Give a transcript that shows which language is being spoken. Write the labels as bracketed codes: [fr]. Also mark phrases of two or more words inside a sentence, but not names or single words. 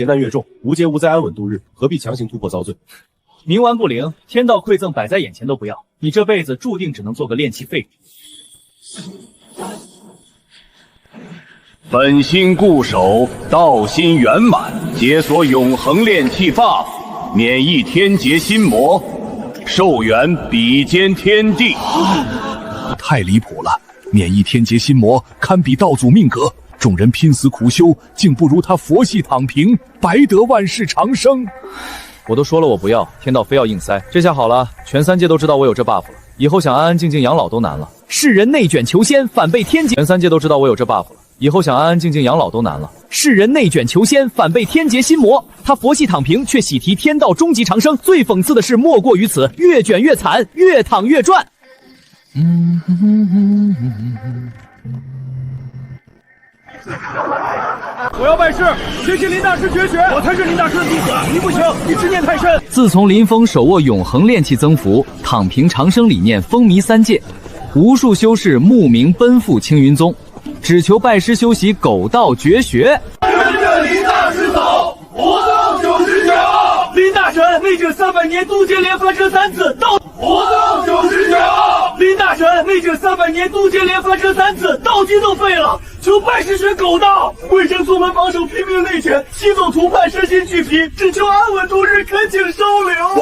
[zh] 劫難越重，無劫無災，安穩度日，何必強行突破遭罪？冥頑不靈，天道饋贈，擺在眼前都不要，你這輩子注定只能做個練氣廢物。本心固守，道心圓滿，解鎖永恆煉氣 buff，免疫天劫心魔，壽元比肩天地。太離譜了！免疫天劫心魔，堪比道祖命格。眾人拼死苦修，竟不如他佛系躺平，白得萬世長生。我都說了我不要，天道非要硬塞，這下好了，全3界都知道我有這 buff 了，以後想安安靜靜養老都難了。世人內卷求仙，反被天劫。全3界都知道我有這 buff 了。以後想安安靜靜養老都難了。世人內卷求仙，反被天劫心魔。他佛系躺平，卻喜提天道終極長生。最諷刺的是，莫過於此，越卷越慘，越躺越賺。我要拜師，學習林大師絕學。我才是林大師的弟子，你不行，你執念太深。自從林峰手握永恆煉氣增幅、躺平長生理念風靡3界，無數修士慕名奔赴青雲宗，只求拜師修習狗道絕學。跟着林大師走，活到99，林大神，内卷300年，渡劫连翻车3次，到活到99。林大神，内卷300年，渡劫连翻车3次，道基都废了，求拜师学狗道。魏征宗门榜首拼命内卷，西走图叛身心俱疲，只求安稳度日，恳请收留。